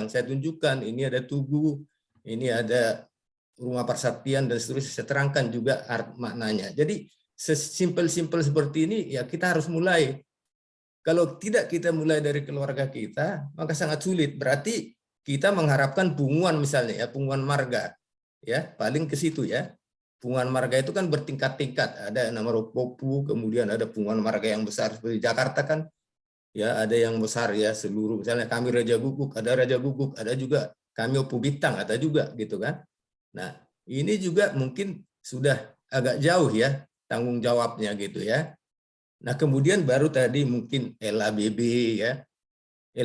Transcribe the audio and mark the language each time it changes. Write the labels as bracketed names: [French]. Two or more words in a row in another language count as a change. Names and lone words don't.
[Indonesian] Saya tunjukkan ini ada tugu, ini ada rumah persaktian dan seterusnya. Saya terangkan juga maknanya. Jadi sesimpel-simpel seperti ini ya kita harus mulai. Kalau tidak kita mulai dari keluarga kita, maka sangat sulit. Berarti kita mengharapkan punguan misalnya ya, punguan marga. Ya, paling ke situ ya. Punguan marga itu kan bertingkat-tingkat. Ada nama Ropopu, kemudian ada punguan marga yang besar seperti Jakarta kan. Ya, ada yang besar ya seluruh, misalnya kami Raja Guguk, ada juga kami Opu Bintang, ada juga gitu kan. Nah, ini juga mungkin sudah agak jauh ya tanggung jawabnya gitu ya. Nah, kemudian baru tadi mungkin LABB ya.